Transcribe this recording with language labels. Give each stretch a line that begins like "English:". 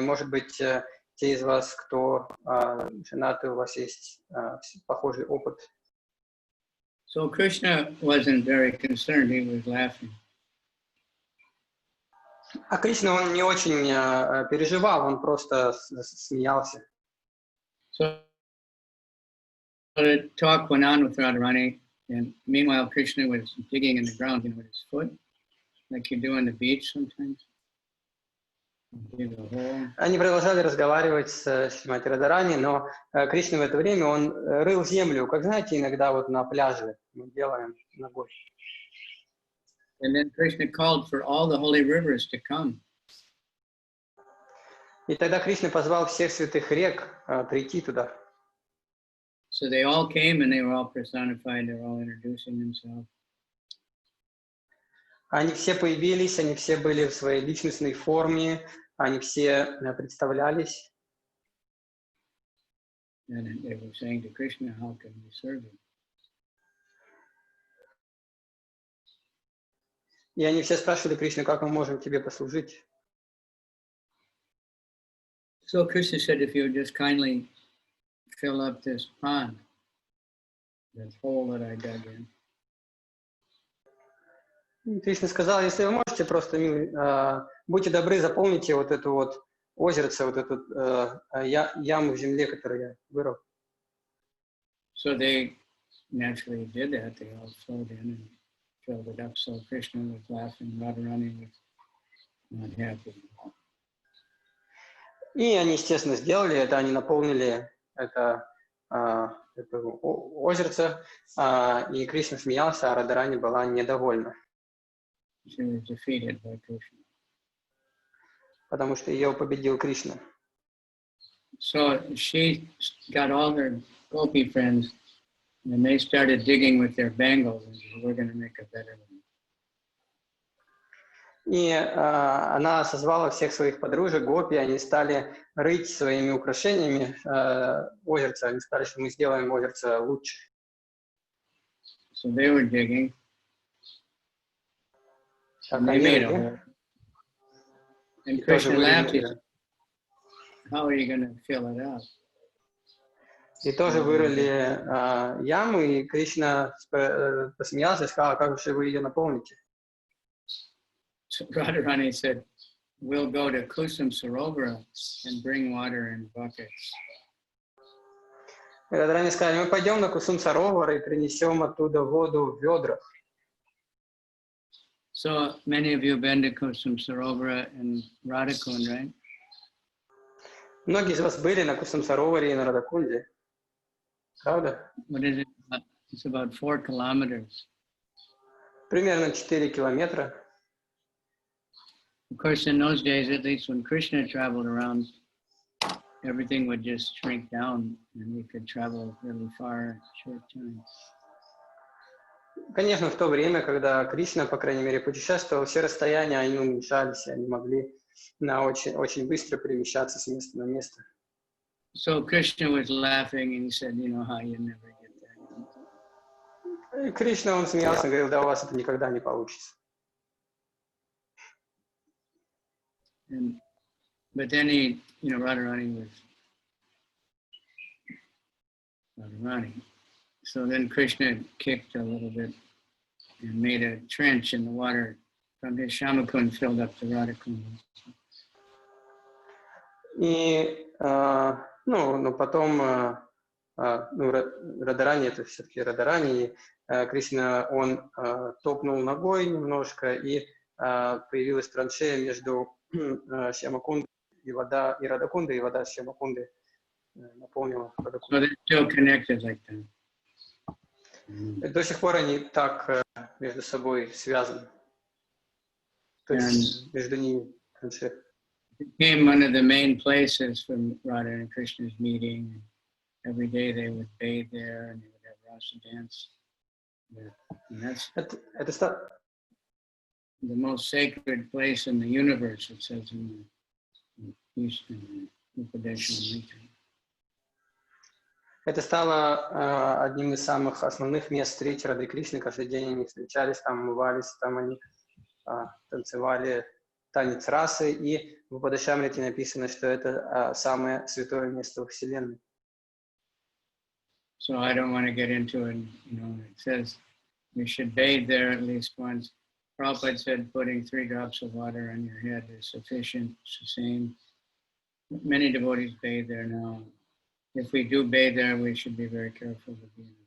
Russian: Может быть, те из вас, кто женаты, у вас есть похожий опыт.
English: So Krishna wasn't very concerned, he was laughing.
Russian: А Кришна, он не очень переживал, он просто смеялся.
English: So the talk went on with Radharani, and meanwhile Krishna was digging in the ground, with his foot, like you do on the beach sometimes.
Russian: Они продолжали разговаривать с Шримати Радарани, но Кришна в это время, он рыл землю, как знаете, иногда вот на пляже мы делаем ногой.
English: And then Krishna called for all the holy rivers to come.
Russian: И тогда Кришна позвал всех святых рек прийти туда.
English: So they all came and they were all personified, they were all introducing themselves.
Russian: Они все появились, они все были в своей личностной форме, они все представлялись.
English: And they were saying to Krishna, how can we serve you?
Russian: И они все спрашивали Кришну, как мы можем тебе послужить.
English: So Krishna said, if you would just kindly fill up this pond, this hole that I dug in.
Russian: Кришна сказал, если вы можете, просто будьте добры, заполните вот эту вот озерце, вот эту яму в земле, которую я вырыл.
English: So they naturally did that. They all flowed in and filled it up. So Krishna was laughing, Radharani was not happy.
Russian: И они, естественно, сделали это, они наполнили это озерце, и Кришна смеялся, а Радharani была недовольна.
English: She was defeated by Krishna.
Russian: Потому что ее победил Кришна.
English: So she got all her gopi friends, and they started digging with their bangles, and said, we're going to make a better one.
Russian: И она созвала всех своих подружек, гопи, они стали рыть своими украшениями озерце, они сказали, что мы сделаем озерце лучше.
English: So they were digging.
Russian: Так,
English: They made a hole. And Krishna laughed. He said, how are you going to fill it up?
Russian: И тоже вырыли яму, и Кришна посмеялся и сказал, как же вы ее наполните?
English: So Radharani said, we'll go to Kusum Sarovara and bring water in buckets.
Russian: Радharani сказали, мы пойдем на Кусум Саровар и принесем оттуда воду в ведрах.
English: So many of you have been to Kusum Sarovara in Radhakund, right?
Russian: Многие из вас были на Кусум Сароваре и на Радакунде, правда?
English: What is it? It's about 4 kilometers.
Russian: Примерно 4 километра.
English: Of course, in those days, at least when Krishna traveled around, everything would just shrink down and we could travel really far in a short time.
Russian: Конечно, в то время, когда Кришна, по крайней мере, путешествовал, все расстояния, они уменьшались, и они могли очень быстро перемещаться с места на место.
English: So Krishna was laughing and he said, you know how you never get there.
Russian: И Кришна, он смеялся, говорил, да у вас это никогда не получится.
English: But then he, Radharani was Radharani. So then Krishna kicked a little bit and made a trench in the water from his Shamakund, filled up the Radhakund.
Russian: И, потом, Радharani, это все-таки Радharani, и Кришна, он топнул ногой немножко, и появилась траншея между Шьямакундой и вода, и Радакундой, и вода Шьямакунды наполнила Радакунду.
English: So they're still connected like that.
Russian: До сих пор они так между собой связаны. То есть между ними траншея.
English: It became one of the main places for Radha and Krishna's meeting. Every day they would bathe there and they would have rasa dance. And that's the most sacred place in the universe, it says in the Eastern Upadeshamrita.
Russian: Это стало одним из самых основных мест встречи Рады Кришны. Каждый день они встречались, там умывались, там они танцевали танец расы. И в Упадешамрите написано, что это самое святое место во Вселенной.
English: So I don't want to get into it. It says we should bathe there at least once. Prabhupada said putting 3 drops of water on your head is sufficient. It's the same. Many devotees bathe there now. If we do bathe there, we should be very careful to be